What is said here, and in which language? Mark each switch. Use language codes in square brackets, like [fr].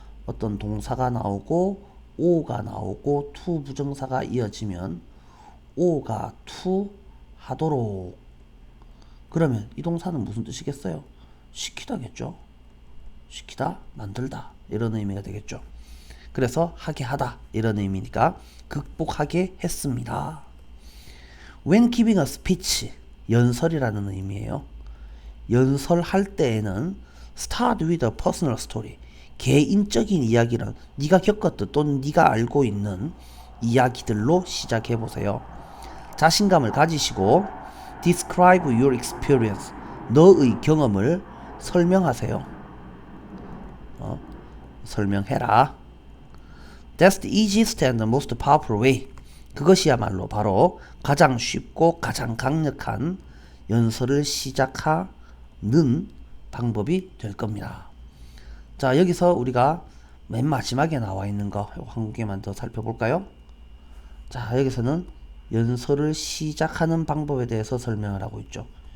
[ko] 어떤 동사가 나오고 O가 나오고 to 부정사가 이어지면 O가 to 하도록. 그러면 이 동사는 무슨 뜻이겠어요? 시키다겠죠. 시키다, 만들다, 이런 의미가 되겠죠. 그래서 하게 하다, 이런 의미니까 극복하게 했습니다. [en] When giving a speech, [ko] 연설이라는 의미예요. 연설할 때에는 [en] start with a personal story, [ko] 개인적인 이야기는 네가 겪었던 또는 네가 알고 있는 이야기들로 시작해 보세요. 자신감을 가지시고 [en] describe your experience, [ko] 너의 경험을 설명하세요. 설명해라. [en] That's the easiest and the most powerful way. [ko] 그것이야말로 바로 가장 쉽고 가장 강력한 연설을 시작하는 방법이 될 겁니다. 자, 여기서 우리가 맨 마지막에 나와 있는 거 한 개만 더 살펴볼까요? 자, 여기서는 연설을 시작하는 방법에 대해서 설명을 하고 있죠.